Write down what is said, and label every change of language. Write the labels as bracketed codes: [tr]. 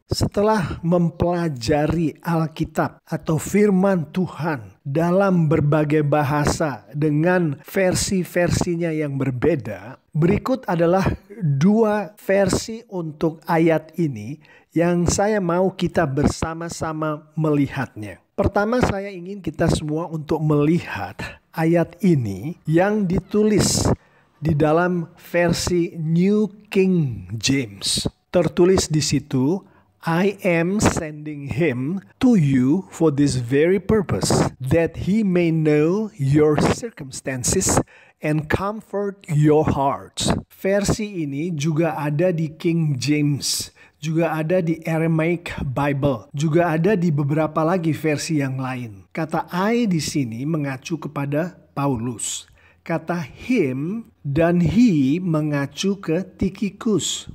[id] Setelah mempelajari Alkitab atau firman Tuhan dalam berbagai bahasa dengan versi-versinya yang berbeda, berikut adalah 2 versi untuk ayat ini yang saya mau kita bersama-sama melihatnya. Pertama, saya ingin kita semua untuk melihat ayat ini yang ditulis di dalam versi New King James. Tertulis di situ, [en] I am sending him to you for this very purpose, that he may know your circumstances and comfort your hearts. [id] Versi ini juga ada di King James, juga ada di Aramaic Bible, juga ada di beberapa lagi versi yang lain. Kata I di sini mengacu kepada Paulus. Kata him dan he mengacu ke Tychicus.